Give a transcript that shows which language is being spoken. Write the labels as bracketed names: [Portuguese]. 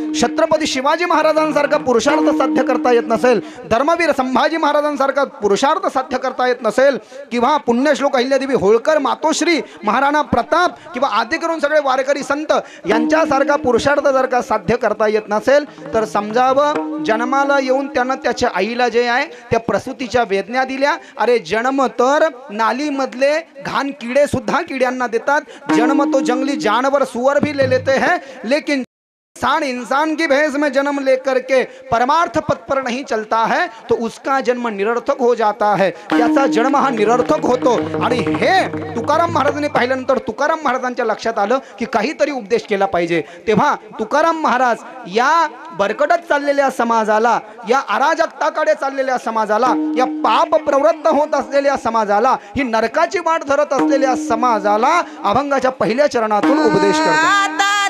[Marathi] छत्रपती शिवाजी महाराजांसारखा पुरुषार्थ साध्य करता येत नसेल, धर्मवीर संभाजी महाराजांसारखा पुरुषार्थ साध्य करता येत नसेल, किंवा पुण्यश्लोक अहिल्यादेवी होळकर, मातोश्री, महाराणा प्रताप किंवा आदी करून सगळे वारकरी संत यांच्यासारखा पुरुषार्थ जर का साध्य करता येत नसेल तर समजावं जन्माला येऊन त्यानं त्याच्या आईला जे आहे त्या प्रसूतीच्या वेदना दिल्या. अरे जन्म तर नालीमधले घाण किडे सुद्धा किड्यांना देतात, [Hindi] जन्म तो जंगली जानवर सुअर भी ले लेते हैं, लेकिन इंसान की भेष में जन्म लेकर के परमार्थ पथ पर नहीं चलता है तो उसका जन्म निरर्थक हो जाता है. [Marathi] त्याचा जन्म हा निरर्थक होतो. आणि हे तुकाराम महाराजांनी पाहिल्यानंतर तुकाराम महाराजांच्या लक्षात आलं की काहीतरी उपदेश केला पाहिजे. तेव्हा तुकाराम महाराज या बरकटत चाललेल्या समाजाला, या अराजकताकडे चाललेल्या समाजाला, या पाप प्रवृत्त होत असलेल्या समाजाला, ही नरकाची वाट धरत असलेल्या समाजाला अभंगाच्या पहिल्या चरणातून उपदेश करतात.